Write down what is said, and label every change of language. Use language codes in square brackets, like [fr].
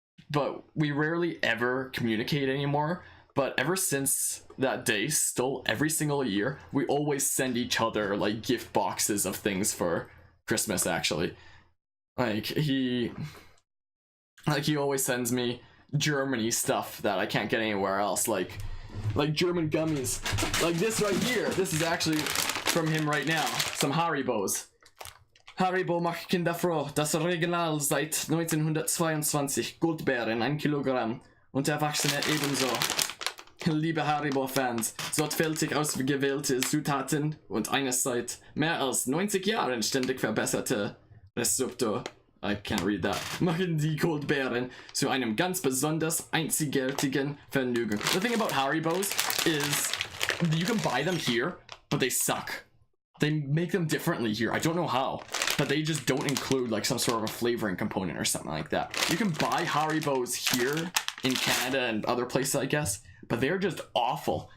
[en] But we rarely ever communicate anymore. But ever since that day, still every single year, we always send each other like gift boxes of things for Christmas, actually. Like he always sends me Germany stuff that I can't get anywhere else, like German gummies, like this right here. This is actually from him right now. Some Haribos. [de] Haribo macht Kinder froh. Das Original seit 1922. Goldbeeren, 1 Kilogramm. Und Erwachsene ebenso. Liebe Haribo-Fans, sorgfältig ausgewählte Zutaten und eine seit mehr als 90 Jahren ständig verbesserte Rezepte, [en] I can't read that, [de] machen die Goldbeeren zu einem ganz besonders einzigartigen Vergnügen. [en] The thing about Haribos is you can buy them here, but they suck. They make them differently here. I don't know how, but they just don't include like some sort of a flavoring component or something like that. You can buy Haribos here in Canada and other places, I guess, but they're just awful.